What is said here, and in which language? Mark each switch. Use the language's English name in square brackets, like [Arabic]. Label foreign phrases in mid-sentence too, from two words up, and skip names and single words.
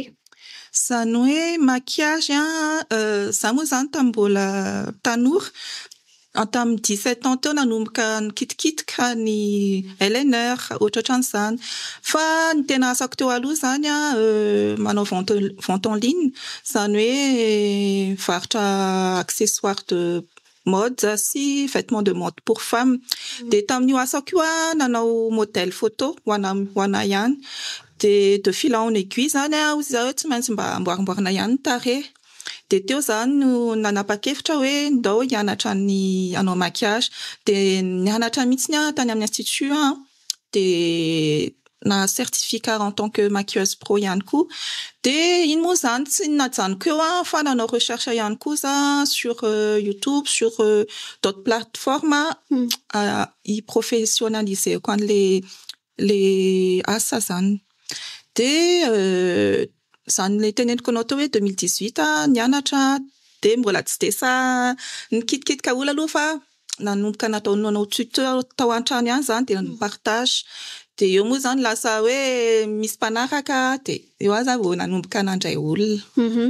[Malagasy] Zany hoe maquillage za moa zany tambola tanora tamin'ny 17 ans teo nanomboka nikitikitika ny eyeliner ohatran'izany fa ny tena asako teo aloha zany manao [French] vente en ligne [Malagasy] zany hoe varotra [French] accessoires de mode [Malagasy] sy [French] vêtements de mode pour femmes [Malagasy] de tamin'io asako io nanao [French] modèle photo [Malagasy] ho anahy ihany [French] de fil en aiguille [Malagasy] zany hozy zao tsy maintsy mba amboarimboarina ihany ny tarehy de teo zany no nanapa-kevitra hoe ndao hianatra ny hanao maquillage de nianatra mihitsy tany amin'ny institut de na [French] certificat en tant que maquilleuse pro [Malagasy] ihany koa de iny moa zany tsy najanoko eo fa nanao recherche ihany koa za [French] sur YouTube sur d'autres plateformes [Malagasy] i professionnaliser ko les asa zany de zany le teneniko anao teo hoe 2018 nianatra de mbola tsy de sa nikitikitika olona aloha fa nanomboka nanao tuteur tao an-trano ihany zany de partage de eo moa zany lasa hoe misy mpanaraka de eo aza vao nanomboka nandray olona.